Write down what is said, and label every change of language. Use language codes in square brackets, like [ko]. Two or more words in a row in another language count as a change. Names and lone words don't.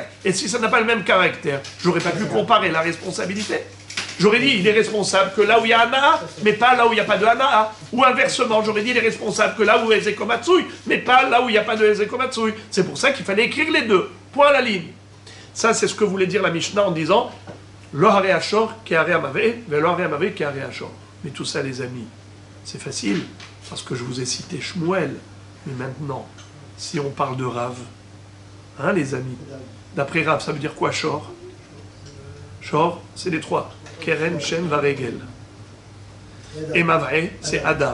[fr] Et si ça n'a pas le même caractère, j'aurais pas pu comparer la responsabilité. J'aurais dit il est responsable que là où il y a Hana, mais pas là où il n'y a pas de Hana. Ou inversement, j'aurais dit il est responsable que là où il y a Ezekomatsui, mais pas là où il n'y a pas de Ezekomatsui. C'est pour ça qu'il fallait écrire les deux. Point à la ligne. Ça, c'est ce que voulait dire la Mishnah en disant [he] לא הרי השור כהרי המבעה ולא הרי המבעה כהרי השור. [fr] Mais tout ça, les amis, c'est facile, parce que je vous ai cité Shmuel. Mais maintenant, si on parle de Rav, hein, les amis, d'après Rav, ça veut dire quoi, Shor? Shor, c'est les trois. [he] קרן שן ורגל. [fr] Et Mavre, c'est Adam.